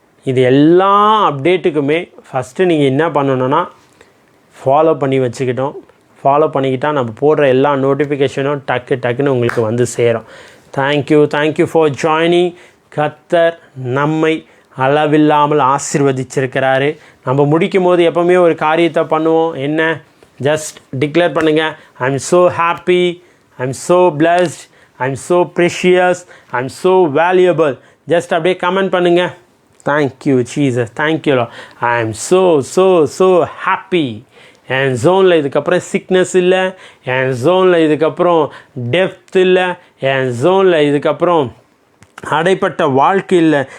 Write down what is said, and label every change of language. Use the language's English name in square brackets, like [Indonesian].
[Tamil] இது எல்லா அப்டேட்டுக்குமே ஃபஸ்ட்டு நீங்கள் என்ன பண்ணணுன்னா ஃபாலோ பண்ணி வச்சுக்கிட்டோம். ஃபாலோ பண்ணிக்கிட்டால் நம்ம போடுற எல்லா நோட்டிஃபிகேஷனும் டக்குன்னு உங்களுக்கு வந்து சேரும். [English] Thank you, thank you for joining. [Tamil] கர்த்தர் நம்மை அளவில்லாமல் ஆசீர்வதிச்சிருக்கிறாரு. நம்ம முடிக்கும் போது எப்போவுமே ஒரு காரியத்தை பண்ணுவோம். என்ன? ஜஸ்ட் டிக்ளேர் பண்ணுங்கள், [English] I am so happy, I'm so blessed, I'm so precious, I'm so valuable. Just [Tamil] அப்படியே கமெண்ட் பண்ணுங்க. [English] Thank you Jesus, thank you Lord. I am so happy. [Tamil] என் ஜோனில் இதுக்கப்புறம் சிக்னஸ் இல்லை, என் ஜோனில் இதுக்கப்புறம் டெப்த் இல்லை, என் ஜோனில் இதுக்கப்புறம் அடைப்பட்ட வாழ்க்கை இல்லை.